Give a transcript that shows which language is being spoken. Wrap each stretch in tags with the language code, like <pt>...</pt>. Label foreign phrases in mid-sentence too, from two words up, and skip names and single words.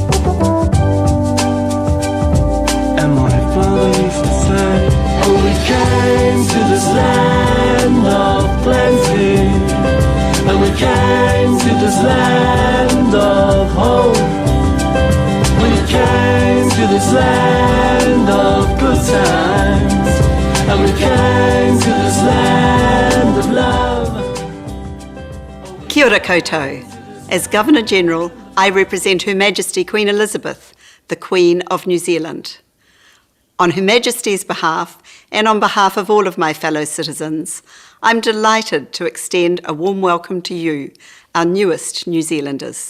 <en>And my father used to say, oh, we came to this land of plenty, and we came to this land of hope. We came to this land of good times, and we came to this land of love.</en> <mi>Kia ora koutou.</mi> <en>As Governor General, I represent Her Majesty Queen Elizabeth, the Queen of New Zealand. On Her Majesty's behalf, and on behalf of all of my fellow citizens, I'm delighted to extend a warm welcome to you, our newest New Zealanders.</en>